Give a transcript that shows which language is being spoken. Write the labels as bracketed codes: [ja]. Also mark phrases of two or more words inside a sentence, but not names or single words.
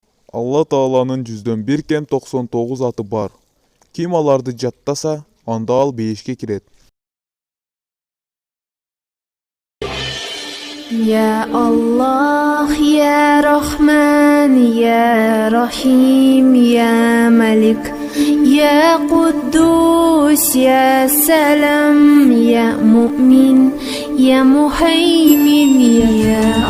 [ky] Алла Тааланын 100-ден 1 кем 99 аты бар. Ким аларды жаттаса, анда ал бейишке кирет. [ar] يا الله يا رحمن يا رحيم يا ملك يا قدوس يا سلام يا مؤمن يا مهيمن يا